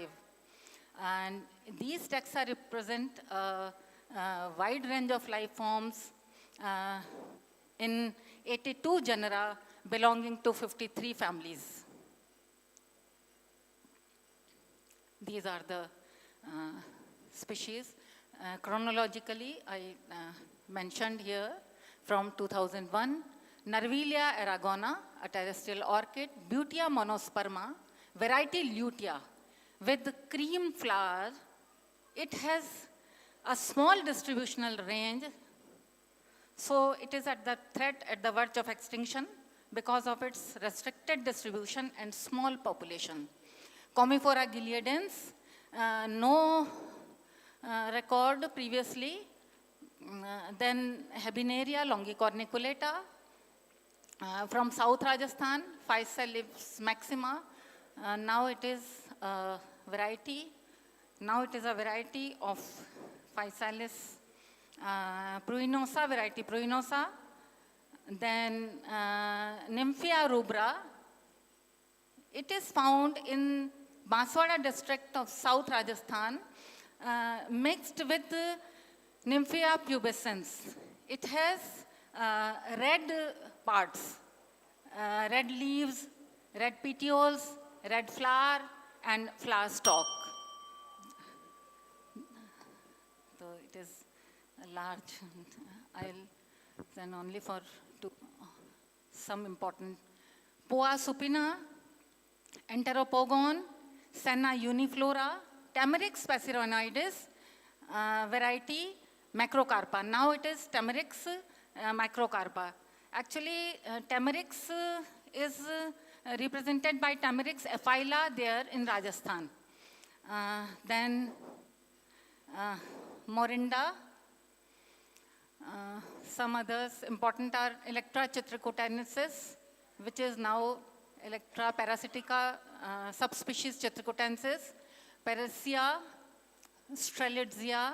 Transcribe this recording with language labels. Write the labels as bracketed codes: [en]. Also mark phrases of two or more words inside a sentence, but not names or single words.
[en] And these taxa represent a wide range of life forms in 82 genera belonging to 53 families. These are the species. Chronologically, I mentioned here from 2001, Nervilia aragona, a terrestrial orchid, Butea monosperma, variety lutea, with cream flower. It has a small distributional range, so it is at the threat at the verge of extinction because of its restricted distribution and small population. Commiphora gileadens, no record previously. Then Habenaria longicorniculata, from South Rajasthan, Physalis maxima. Now it is a variety. Now it is a variety of Physalis pruinosa, variety pruinosa. Then Nymphia rubra. It is found in Banswara district of South Rajasthan, mixed with Nymphia pubescens. It has red parts, red leaves, red petioles, red flower, and flower stalk. So it is a large. I'll then only for some important. Poa supina, Enteropogon, Senna uniflora, Tamarix specironoides, variety Macrocarpa. Now it is Tamarix Macrocarpa. Actually, Tamarix is represented by Tamarix ephyla there in Rajasthan. Then Morinda. Some others important are Electra chitricotensis, which is now Electra parasitica, subspecies chitricotensis, Paracia, Strelitzia.